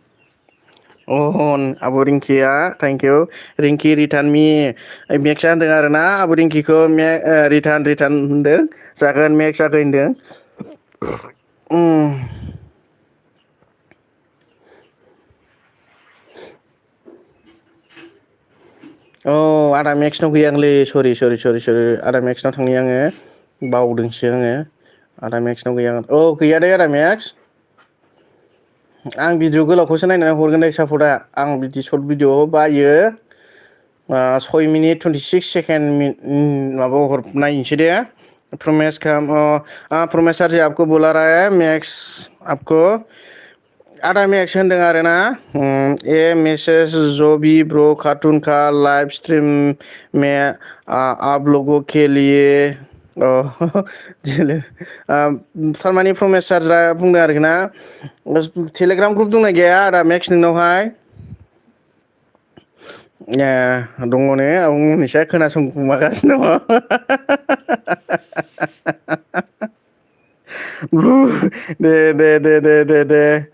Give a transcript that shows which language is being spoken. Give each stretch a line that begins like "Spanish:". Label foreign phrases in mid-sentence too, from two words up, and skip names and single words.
Bodo: आब' रिंकिया
English: thank you
Bodo: रिंकि
English: return me
Bodo: मेक्सआ होनदों आरोना आब' रिंकिखौ रिटार्न होनदों जागोन मेक्स जागोन होनदों आदा मेक्सनाव गैया आंलै सरि आदा मेक्सनाव थांनि आङो बावदोंसो आङो आदा मेक्सनाव गैया गैया दे आदा मेक्स आं भिडिअ गोलावखौसो नायनानै हरगोन दे सापर्टआ आं बिदि
English: short video
Bodo: बायो 6 मिनिट 26 सेकेंड माबायाव नायनोसै दे प्रमेश
Hindi: प्रमेश सर जी आपको बुला रहा है मैक्स आपको
Bodo: आदा मैक्स होनदों आरोना
Hindi: ये मैसेज जो भी ब्रो कार्टून का लाइव स्ट्रीम में आप लोगों के लिए
Bodo: थारमाने प्रमेश सारजा बुंदों आरोखि ना टेलिग्राम ग्रुप दंना गैया आदा मेक्स नोंनावहाय दङ ने आब' मनिसा खोनासंखुमागासिनो दङ दे